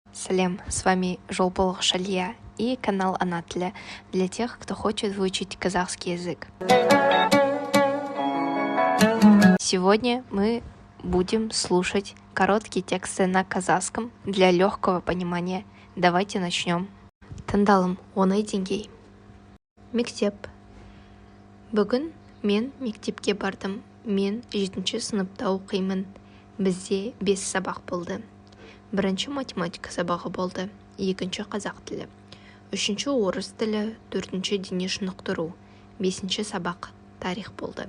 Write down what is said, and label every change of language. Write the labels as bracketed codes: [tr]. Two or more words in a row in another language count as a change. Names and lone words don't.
[ru] Салем, с вами Жолполох Шалия и канал Ана Тілі для тех, кто хочет выучить казахский язык. Сегодня мы будем слушать короткие тексты на казахском для легкого понимания. Давайте начнем. [kk] Тыңдалым 10 деңгей. Мектеп. Бүгін мен мектепке бардым. Мен 7-ші сыныпта оқимын. Бізде 5 сабақ болды. Бірінші математика сабағы болды, екінші қазақ тілі, үшінші орыс тілі, төртінші дене шынықтыру, бесінші сабақ тарих болды.